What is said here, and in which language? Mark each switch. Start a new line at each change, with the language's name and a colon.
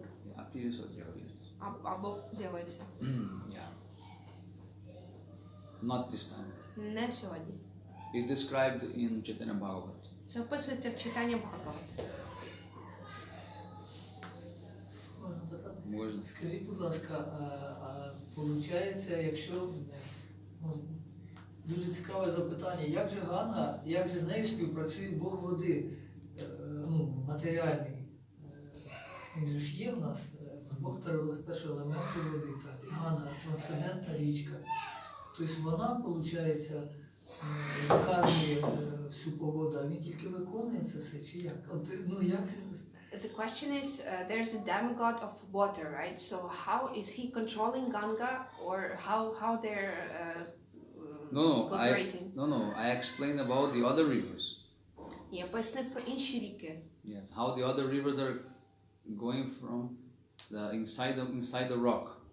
English: Yeah, appearance or disappearance.
Ukrainian: Або з'явився.
English: Yeah. Not this time.
Ukrainian: Не сьогодні.
English: It's described in Chaitanya Bhagavat.
Ukrainian: Це описується в читанні Бхагавати. Можна питати? Можна. Скажіть, будь ласка, получається, якщо дуже цікаве запитання, як же Ганга, як же з нею співпрацює Бог води, матеріальний? Він же ж є в нас, Бог першого елементу води, так, Ганга, трансцендентна річка. Тобто вона, виходить, заказує всю погоду, а він тільки виконує це все, чи як? От, як це?
English: The question is, there's a demigod of water, right? So how is he controlling Ganga, or how they're cooperating? I explained about the other rivers.
Ukrainian: Я пояснив про інші ріки.
English: Yes, how the other rivers are going from the inside the rock.